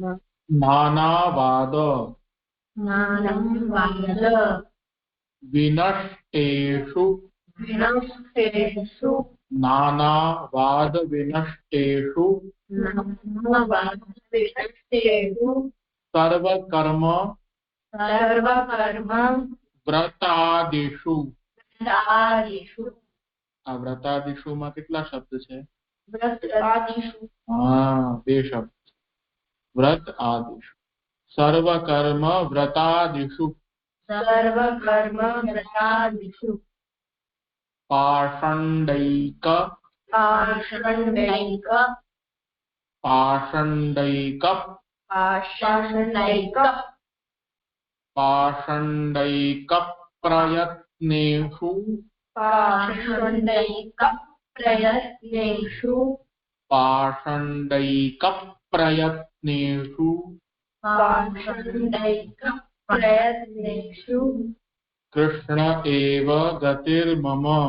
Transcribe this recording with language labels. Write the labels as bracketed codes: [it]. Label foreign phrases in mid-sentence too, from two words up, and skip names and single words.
[sa] नानावाद विनष्टेषु नानावाद विनष्टेषु सर्वकर्म व्रतादिषु [gu] આ વ્રતાદિષુ માં કેટલા શબ્દ છે? બે શબ્દ [sa] व्रत आदिषु सर्वकर्म व्रतादिषु पाषण्डैक प्रयत्नेषु कृष्ण एव गतिर्मम।